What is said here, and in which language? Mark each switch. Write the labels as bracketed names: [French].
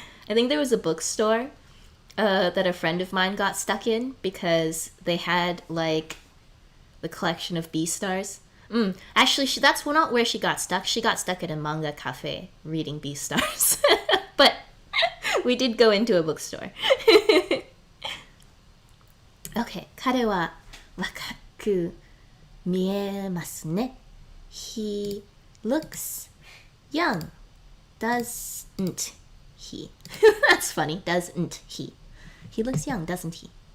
[English] I think there was a bookstore that a friend of mine got stuck in because they had like the collection of Beastars. Actually, that's not where she got stuck. She got stuck at a manga cafe reading Beastars. But we did go into a bookstore. [Japanese] Okay, 彼は若く見えますね. [English] He looks young, doesn't he? That's funny, doesn't he? He looks young, doesn't he?